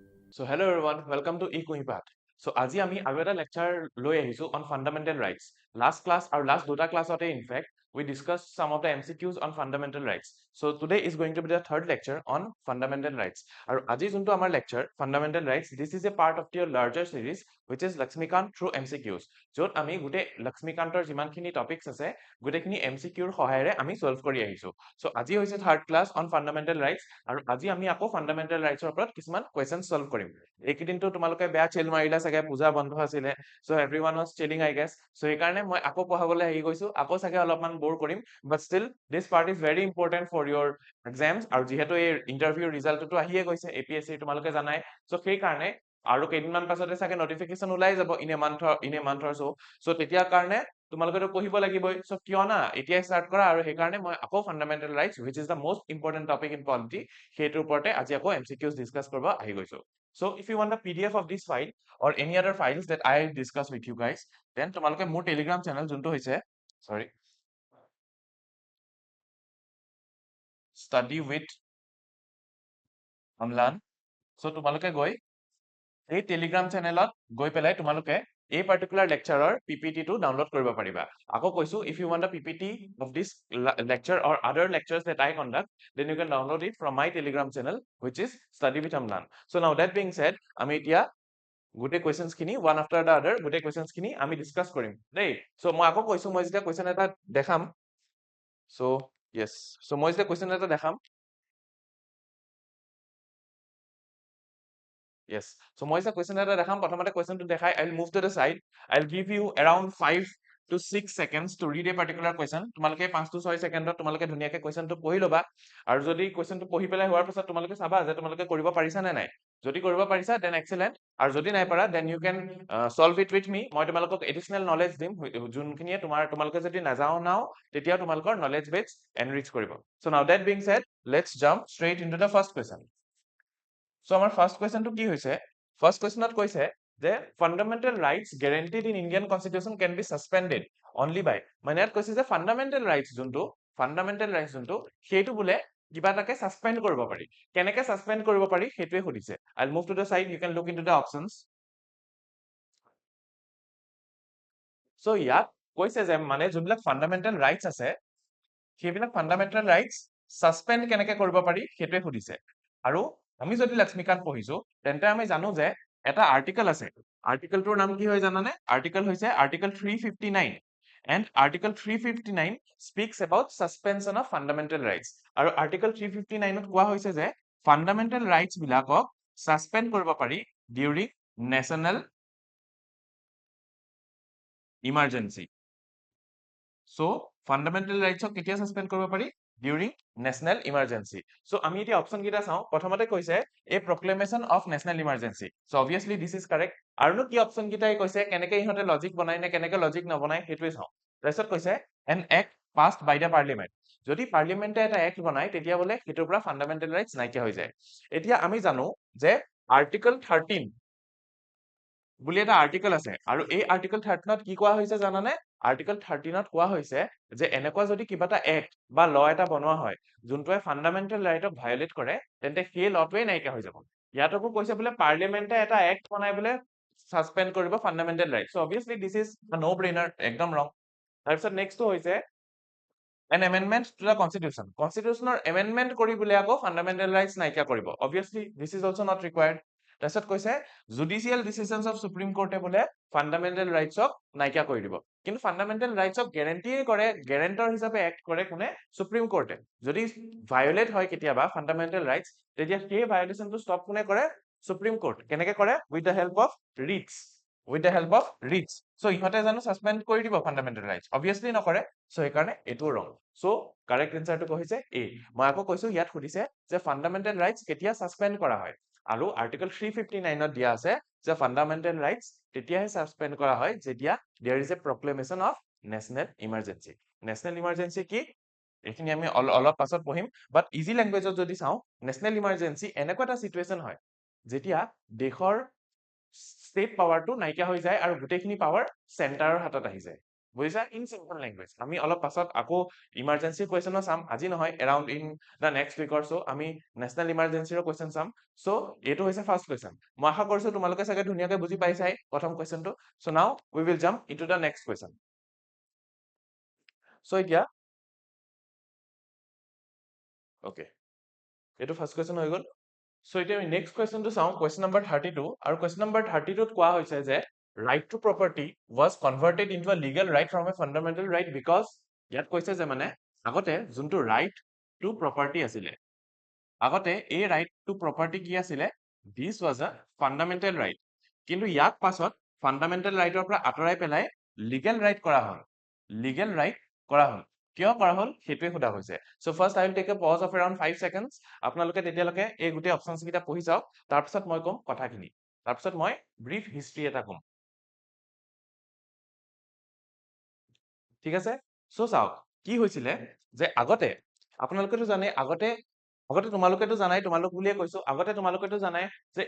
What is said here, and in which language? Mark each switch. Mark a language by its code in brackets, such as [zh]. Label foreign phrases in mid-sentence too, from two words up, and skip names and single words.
[en] So hello everyone, welcome to eKuhipath. [as] So আজি আমি আৰু এটা lecture লৈ আহিছো [en] on fundamental rights. Last class or last দুটা classতে in fact we discussed some of the MCQs on fundamental rights. So today is going to be the third lecture on fundamental rights. [as] আৰু আজি যোনটো আমাৰ [en] lecture fundamental rights, this is a part of your larger series which is Lakshmikant through MCQs. [as] য'ত আমি গোটেই লক্ষ্মীকান্তৰ যিমানখিনি টপিকস আছে গোটেইখিনি MCQৰ সহায়েৰে আমি সলভ কৰি আহিছো. So আজি হৈছে [en] third class on fundamental rights [as] আৰু আজি আমি আকৌ [en] fundamental rights [as] ওপৰত কিছুমান questions solve কৰিম. এইকেইদিনটো তোমালোকে বেয়া চিল মাৰিলা চাগে পূজা বন্ধ আছিলে [en] so everyone was chilling I guess so [as] সেইকাৰণে মই আকৌ পঢ়াবলৈ আহি গৈছো আকৌ চাগে অলপমান বৰ কৰিম [en] but still this part is very important for your exams [as] আৰু যিহেতু এই ইন্টাৰভিউ ৰিজাল্টটো আহিয়ে গৈছে APSC তোমালোকে জানাই so সেইকাৰণে আৰু কেইদিনমান পাছতে চাগে নটিফিকেশন ওলাই যাব [en] in a month or [as] so তেতিয়াৰ কাৰণে তোমালোকেতো পঢ়িব লাগিবই so কিয় না এতিয়াই স্টাৰ্ট কৰা আৰু সেইকাৰণে মই আকৌ [en] fundamental rights which is the most important topic in polity [as] সেইটোৰ ওপৰতে আজি আকৌ MCQs ডিসকাস কৰিব আহি গৈছো. [en] So if you want the PDF of this file or any other files that I discuss with you guys, then [as] তোমালোকে মোৰ Telegram channel যোনটো হৈছে [en] study with Amlan. [as] So তোমালোকে গৈ এই [en] Telegram channelত [as] গৈ পেলাই তোমালোকে এই [en] particular lectureৰ PPT [as] টো ডাউনলোড কৰিব পাৰিবা. আকৌ কৈছো [en] if you want the PPT of this lecture or other lectures that I conduct, then you can download it from my Telegram channel which is study with Amlan. So now that being said, [as] আমি এতিয়া গোটেই কোৱেশ্চনছ খিনি [en] one after the other [as] গোটেই কোৱেশ্চনছ খিনি আমি ডিসকাস কৰিম দেই সো মই আকৌ কৈছো মই যেতিয়া কোৱেশ্চন এটা দেখাম সো yes সো মই যেতিয়া কোৱেশ্চন এটা দেখাম [en] yes so [as] মই যেতিয়া কোৱেশ্চন এটা দেখাম প্ৰথমতে কোৱেশ্চনটো দেখাই [en] I'll move to the side I'll give you around 5 to 6 seconds to read a particular question [as] তোমালোকে 5 to 6 সেকেন্ডত তোমালোকে ধুনিয়াকে কোৱেশ্চনটো পঢ়ি লবা আৰু যদি কোৱেশ্চনটো পঢ়ি পেলাই হোৱাৰ পিছত তোমালোকে চাবা যে তোমালোকে কৰিব পাৰিছা নে নাই যদি কৰিব পাৰিছা [en] then excellent [as] আৰু যদি নাই পাৰা [en] then you can solve it with me [as] মই তোমালোকক [en] additional knowledge [as] দিম যোনখিনিয়ে তোমালোকে যদি নাজাও নাও তেতিয়া তোমালোকৰ [en] knowledge base enrich [as] কৰিব [en] so now that being said let's jump straight into the first question. So our first question [as] to কি হৈছে first questionত কৈছে যে [en] fundamental rights guaranteed in Indian constitution can be suspended only by [as] মানে ইয়াত কৈছে যে [en] fundamental rights [as] যোনটো সেইটো বোলে কিবা এটাকে সাসপেন্ড কৰিব পাৰি কেনেকে সাসপেন্ড কৰিব পাৰি সেইটোৱে সুধিছে [en] I'll move to the side you can look into the options. [as] So ইয়াত কৈছে যে মানে যোনবিলাক [en] fundamental rights [as] আছে সেইবিলাক [en] fundamental rights suspend [as] কেনেকে কৰিব পাৰি সেইটোৱে সুধিছে আৰু আমি যদি লক্ষ্মীকান্ত পঢ়িছো তেন্তে আমি জানো যে এটা আৰ্টিকেল আছে আৰ্টিকেলটোৰ নাম কি হয় জানানে আৰ্টিকেল হৈছে আৰ্টিকেল 359 [en] and article 359 speaks about suspension of fundamental rights [as] আৰু article 359 ত কোৱা হৈছে যে [en] fundamental rights [as] বিলাকক suspend কৰিব পাৰি [en] during national emergency. So fundamental rights [as] ক কেতিয়া [en] suspend [as] কৰিব পাৰি [en] during national emergency. [as] So আমি এতিয়া অপচন কিটা চাও প্ৰথমতে কৈছে [en] a proclamation of national emergency. So obviously this is correct [as] আৰু কি অপচন কিটাই কৈছে কেনেকে ইহতে লজিক বনাই নে কেনেকে লজিক নবনাই হেতুৱে চাও তাৰপিছত কৈছে [en] an act passed by the parliament [as] যদি পাৰ্লিমেন্টে এটা এক্ট বনাই তেতিয়া বলে হেতুৰ পৰা [en] fundamental rights [as] নাইকিয়া হৈ যায় এতিয়া আমি জানো যে আৰ্টিকেল 13 বুলি এটা আৰ্টিকেল আছে আৰু এই আৰ্টিকেল 13 ত কি কোৱা হৈছে জানানে আৰ্টিকেল 13 ত কোৱা হৈছে যে এনেকুৱা যদি কিবা এটা এক্ট বা ল এটা বনোৱা হয় যোনটোৱে ফান্ডামেন্টাল ৰাইটক ভায়োলেট কৰে তেন্তে সেই লটোৱে নাইকিয়া হৈ যাব ইয়াতকো কৈছে বোলে পাৰ্লিমেন্টে এটা এক্ট বনাই বোলে সাসপেন্ড কৰিব [en] fundamental right so obviously this is a no brainer [as] একদম ৰং তাৰপিছত নেক্সটটো হৈছে [en] an amendment to the constitution constitutional amendment [as] কৰি বোলে আকৌ [en] fundamental rights [as] নাইকিয়া কৰিব [en] obviously this is also not required [as] তাৰপিছত কৈছে [en] judicial decisions of [as] সুপ্ৰিম কোৰ্টে বোলে ফান্ডামেন্টাল ৰাইটসক নাইকিয়া কৰি দিব কিন্তু ফান্ডামেন্টাল ৰাইটসক গ্যাৰান্টি কৰে গ্যাৰান্টৰ হিচাপে এক্ট কৰে কোনে সুপ্ৰিম কোৰ্টে যদি ভায়োলেট হয় কেতিয়াবা ফান্ডামেন্টাল ৰাইটস তেতিয়া সেই ভায়োলেশনটো ষ্টপ কোনে কৰে সুপ্ৰিম কোৰ্ট কেনেকে কৰে [en] with the help of [as] ৰিটস so ইহতে জানো সাসপেন্ড কৰি দিব [en] fundamental rights obviously নকৰে [as] so সেইকাৰণে এটো ৰং so [en] correct answerটো [as] কৈছে এ মই আকৌ কৈছো ইয়াত সুধিছে যে ফান্ডামেন্টাল ৰাইটস কেতিয়া সাসপেন্ড কৰা হয় আৰু আৰ্টিকেল 359 ত দিয়া আছে যে ফান্ডামেন্টাল ৰাইটস তেতিয়াহে সাসপেন্ড কৰা হয় যেতিয়া [en] there is a proclamation of national emergency [as] কি এখিনি আমি অলপ পাছত পঢ়িম বাট [en] easy languageত [as] যদি চাও [en] national emergency [as] এনেকুৱা এটা সিচুৱেচন হয় যেতিয়া দেশৰ স্টেট পাৱাৰটো নাইকিয়া হৈ যায় আৰু গোটেইখিনি পাৱাৰ চেণ্টাৰৰ হাতত আহি যায় বুজিছা [en] in simple language [as] আমি অলপ পাছত আকৌ ইমার্জেন্সি কোয়েশ্চনও চাম আজি নহয় [en] around in the next weekৰ [as] সো আমি নেশনেল ইমার্জেন্সিৰ কোয়েশ্চন চাম সো এইটো হৈছে [en] first question [as] মই আশা কৰিছো তোমালোকে চাগে ধুনীয়াকৈ বুজি পাইছাই প্ৰথম কোয়েশ্চনটো [en] so now we will jump into the next question [as] সো এতিয়া ওকে এইটো [en] first question [as] হৈ গ'ল সো এতিয়া আমি [en] next questionটো [as] চাওঁ [en] question number 32 [as] আৰু [en] question number 32 [as] ত কোৱা হৈছে যে [en] right to property was converted into a legal right from a fundamental right because [as] ইয়াত কৈছে যে মানে আগতে যোনটো [en] right to property [as] আছিলে আগতে এই [en] right to property [as] কি আছিলে [en] this was a fundamental right [as] কিন্তু ইয়াক পাছত [en] fundamental rightৰ [as] পৰা আঁতৰাই পেলাই [en] legal right [as] কৰা হ'ল [en] legal right [as] কৰা হ'ল কিয় কৰা হ'ল সেইটোৱে সোধা হৈছে [en] so first I will take a pause of around 5 seconds [as] আপোনালোকে তেতিয়ালৈকে এই গোটেই অপচনছ কেইটা পঢ়ি যাওক তাৰপিছত মই কম কথাখিনি তাৰপিছত মই [en] brief history [as] এটা কম ঠিক আছে সো চাওক কি হৈছিলে যে আগতে আপোনালোকেতো জানে আগতে তোমালোকেতো জানাই তোমালোক বুলিয়ে কৈছো আগতে তোমালোকেতো জানাই যে